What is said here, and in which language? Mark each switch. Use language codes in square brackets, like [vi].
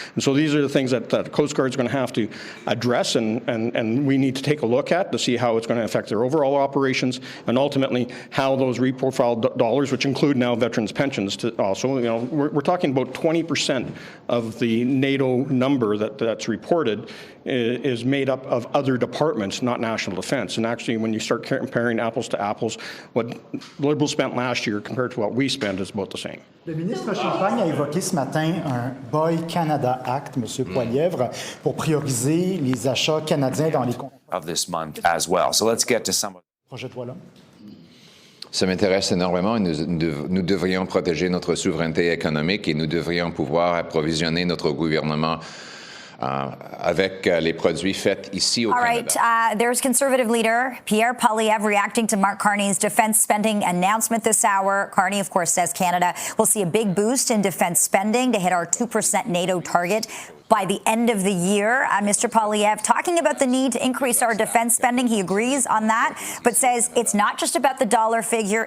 [en] And so these are the things that the Coast Guard is going to have to address, and we need to take a look at to see how it's going to affect their overall operations, and ultimately how those reprofiled dollars, which include now veterans pensions, to also, we're talking about 20% of the NATO number that's reported is made up of other departments, not national defense. And actually, when you start comparing apples to apples, what Liberals spent last year compared to what we spend is about the same. [fr] Le ministre Champagne a évoqué ce matin un Buy Canada Act, M. Poilievre, pour prioriser les achats canadiens dans les [en] of this month as well. So let's get to some of [fr] projet de loi-là. Ça m'intéresse énormément. Nous devrions protéger notre souveraineté économique et nous devrions pouvoir approvisionner notre gouvernement avec les produits faits ici au Canada. [en] All right, there's Conservative leader Pierre Poilievre reacting to Mark Carney's defense spending announcement this hour. Carney, of course, says Canada will see a big boost in defense spending to hit our 2% NATO target by the end of the year. Mr. Poilievre talking about the need to increase our defense spending. He agrees on that, but says it's not just about the dollar figure.